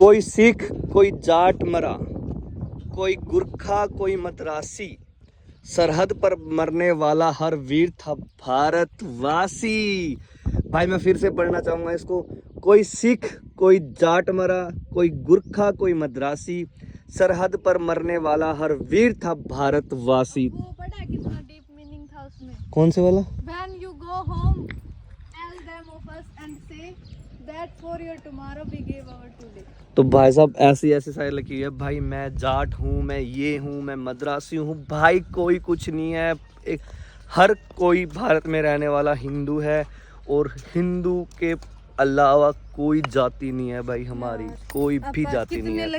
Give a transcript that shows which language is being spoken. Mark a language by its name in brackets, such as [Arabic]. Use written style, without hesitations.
[Hindi] कोई सिख, कोई जाट मरा, कोई गुरखा, कोई मद्रासी, सरहद पर मरने वाला हर वीर था भारतवासी। भाई मैं फिर से पढ़ना चाहूँगा इसको। कोई सिख, कोई जाट मरा, कोई गुरखा, कोई मद्रासी, सरहद पर मरने वाला हर वीर था भारतवासी। वो पता है कितना डीप मीनिंग था उसमें? कौन से वाला? [English] When you go home, tell them of us and say that for your tomorrow we gave our today. [Hindi] तो भाई साहब ऐसी ऐसी शायरी लिखी है भाई। मैं जाट हूँ, मैं ये हूँ, मैं मद्रासी हूँ, भाई कोई कुछ नहीं है। एक हर कोई भारत में रहने वाला हिंदू है और हिंदू के अलावा कोई जाति नहीं है भाई हमारी, कोई भी जाति नहीं है।